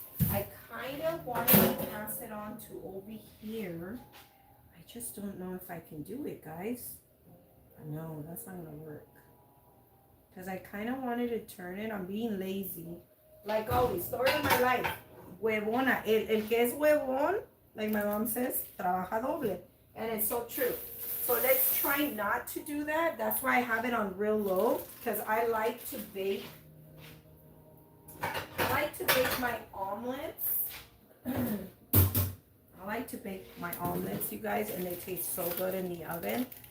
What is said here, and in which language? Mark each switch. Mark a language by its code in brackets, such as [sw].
[en] I kind of want to pass it on to over here. I just don't know if I can do it, guys. No, that's not going to work. Because I kind of wanted to turn it. I'm being lazy. Like always, story of my life. [es] Huevona. El que es huevón, [en] like my mom says, [es] trabaja doble. [en] And it's so true. So let's try not to do that. That's why I have it on real low. Because I like to bake like to bake my omelets. I like to bake my omelets, you guys, and they taste so good in the oven.